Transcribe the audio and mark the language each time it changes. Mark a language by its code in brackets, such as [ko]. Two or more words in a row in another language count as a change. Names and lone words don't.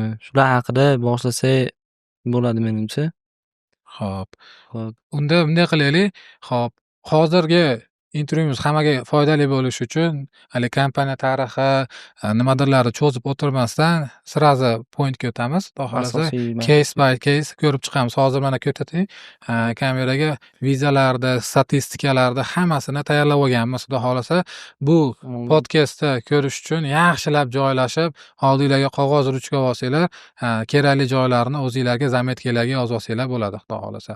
[uz] Shular haqida boshlasak bo'ladi menimcha. Xo'p. Unda bunday qilaylik. Xo'p, hozirgi intervyumiz hammaga foydali bo'lishi uchun hali kompaniya tarixi nimadirlarni cho'zib o'tirmasdan sirazi pointga o'tamiz. Xudo xolasa [en] case by case [uz] ko'rib chiqamiz. Hozir mana ko'rsating. Kameraga vizalarni, statistikalarni hammasini tayyorlab olganmiz. Xudo xolasa bu podkastda ko'rish uchun yaxshilab joylashib, oldinglarga qog'oz ruchka olsanglar, kerakli joylarni o'zingizlarga zametkalarga yozib olsanglar bo'ladi, xudo xolasa.